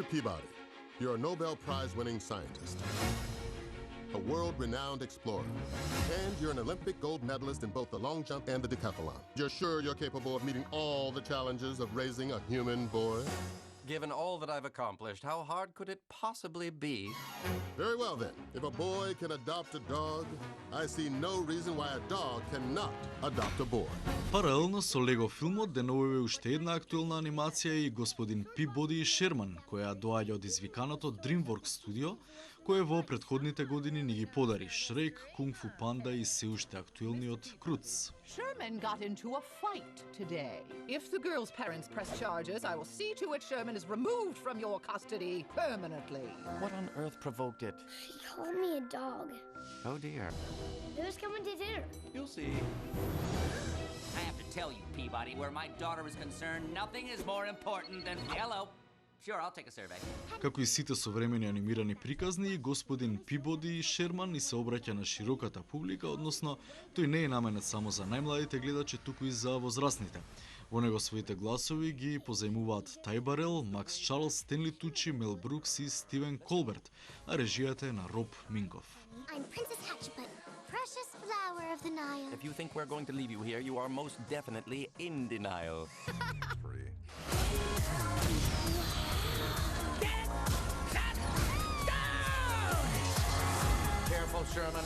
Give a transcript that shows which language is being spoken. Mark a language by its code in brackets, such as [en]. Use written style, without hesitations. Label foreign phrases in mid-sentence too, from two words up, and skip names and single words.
[en] Peabody, you're a Nobel Prize-winning scientist, a world-renowned explorer, and you're an Olympic gold medalist in both the long jump and the decathlon. You're sure you're capable of meeting all the challenges of raising a human boy? Given all that I've accomplished, how hard could it possibly be? Very well then. If a boy can adopt a dog, I see no reason why a dog cannot adopt a boy. [mk] Паралелно со Лего филмот деновиве уште една актуелна анимација и господин Пибоди и Шерман, која доаѓа од извиканото DreamWorks студио, кое во предходните години ни ги подари Шрек, Кунг Фу Панда и се уште актуелниот Круц. [en] Sherman got into a fight today. If the girl's parents press charges, I will see to it Sherman is removed from your custody permanently. What on earth provoked it? She called me a dog. Oh dear. Who's coming to dinner? You'll see. I have to tell you, Peabody, where my daughter is concerned, nothing is more important than... Hello. Sure, I'll take a survey. [mk] Како и сите современи анимирани приказни, господин Пибоди и Шерман ни се обраќа на широката публика, односно тој не е наменет само за најмладите гледачи, туку и за возрастните. Во него своите гласови ги позајмуваат Тај Барел, Макс Чарлс, Стенли Тучи, Мел Брукс и Стивен Колберт, а режијата е на Роб Минков. [en] I'm Princess Hatcheput, precious flower of the Nile. If you think we're going to leave you here, you are most definitely in denial. Careful, Sherman.